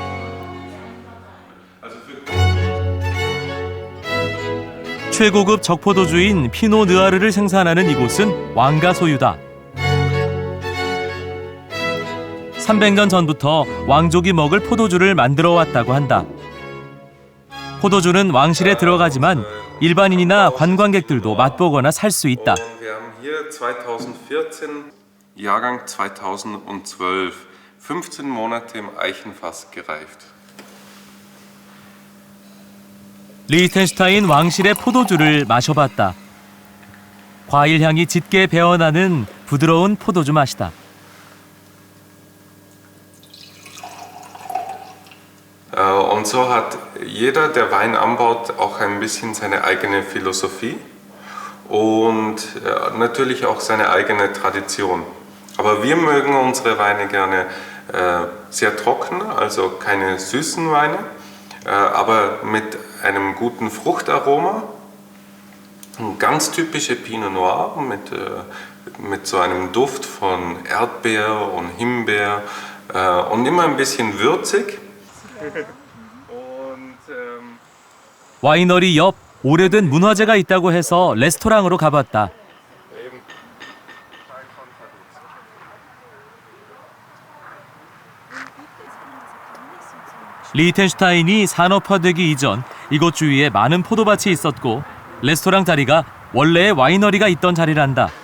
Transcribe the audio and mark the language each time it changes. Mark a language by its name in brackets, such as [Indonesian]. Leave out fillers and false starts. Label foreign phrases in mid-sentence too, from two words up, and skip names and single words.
[Korean] 최고급 적포도주인 피노 느아르를 생산하는 이곳은 왕가 소유다. 300년 전부터 왕족이 먹을 포도주를 만들어 왔다고 한다. 포도주는 왕실에 들어가지만 일반인이나 관광객들도 맛보거나 살 수 있다. [German] Wir haben hier 2014, Jahrgang 2012, 15 Monate im Eichenfass gereift. [Korean] 리텐슈타인 왕실의 포도주를 마셔봤다. 과일 향이 짙게 배어나는 부드러운 포도주 맛이다. [German] Und so hat jeder, der Wein anbaut, auch ein bisschen seine eigene Philosophie und natürlich auch seine eigene Tradition. Aber wir mögen unsere Weine gerne sehr trocken, also keine süßen Weine, aber mit einem guten Fruchtaroma. Ein ganz typische Pinot Noir mit so einem Duft von Erdbeer und Himbeer und immer ein bisschen würzig. [Korean] 와이너리 옆 오래된 문화재가 있다고 해서 레스토랑으로 가봤다. 리텐슈타인이 산업화되기 이전 이곳 주위에 많은 포도밭이 있었고 레스토랑 자리가 원래의 와이너리가 있던 자리란다.